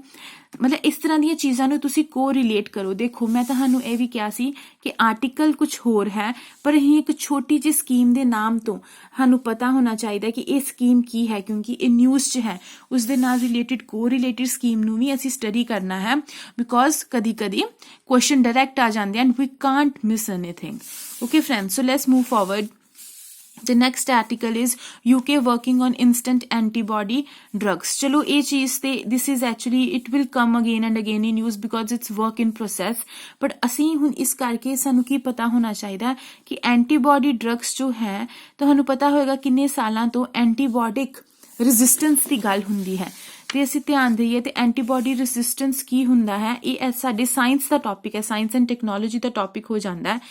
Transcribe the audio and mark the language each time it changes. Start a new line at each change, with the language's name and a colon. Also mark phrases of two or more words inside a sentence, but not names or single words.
Punjabi: ਮਤਲਬ ਇਸ ਤਰ੍ਹਾਂ ਦੀਆਂ ਚੀਜ਼ਾਂ ਨੂੰ ਤੁਸੀਂ ਕੋ ਰਿਲੇਟ ਕਰੋ। ਦੇਖੋ ਮੈਂ ਤੁਹਾਨੂੰ ਇਹ ਵੀ ਕਿਹਾ ਸੀ ਕਿ ਆਰਟੀਕਲ ਕੁਝ ਹੋਰ ਹੈ ਪਰ ਅਸੀਂ ਇੱਕ ਛੋਟੀ ਜਿਹੀ ਸਕੀਮ ਦੇ ਨਾਮ ਤੋਂ ਸਾਨੂੰ ਪਤਾ ਹੋਣਾ ਚਾਹੀਦਾ ਕਿ ਇਹ ਸਕੀਮ ਕੀ ਹੈ ਕਿਉਂਕਿ ਇਹ ਨਿਊਜ਼ 'ਚ ਹੈ। ਉਸ ਦੇ ਨਾਲ
English: related co related scheme
Punjabi: ਨੂੰ ਵੀ ਅਸੀਂ ਸਟੱਡੀ ਕਰਨਾ ਹੈ ਬਿਕੋਜ਼ ਕਦੀ ਕਦੀ
English: question direct
Punjabi: ਆ ਜਾਂਦੇ ਹਨ।
English: We can't miss anything. Okay friends, so let's move forward. The next article is UK working on instant antibody drugs.
Hindi: चलो ये चीज ते
English: this is actually it will come again and again in news because it's work in process.
Punjabi: But ਅਸੀਂ ਹੁਣ ਇਸ ਕਰਕੇ ਸਾਨੂੰ ਕੀ ਪਤਾ ਹੋਣਾ ਚਾਹੀਦਾ ਕਿ
English: antibody drugs
Punjabi: ਜੋ ਹੈ ਤੁਹਾਨੂੰ ਪਤਾ ਹੋਏਗਾ ਕਿੰਨੇ ਸਾਲਾਂ ਤੋਂ
English: antibiotic resistance
Punjabi: ਦੀ ਗੱਲ ਹੁੰਦੀ ਹੈ ਤੇ ਅਸੀਂ ਧਿਆਨ ਦਈਏ ਤੇ
English: antibody resistance
Punjabi: ਕੀ ਹੁੰਦਾ ਹੈ। ਇਹ ਸਾਡੇ ਸਾਇੰਸ ਦਾ ਟੌਪਿਕ ਹੈ,
English: science and technology
Punjabi: ਦਾ ਟੌਪਿਕ ਹੋ ਜਾਂਦਾ ਹੈ।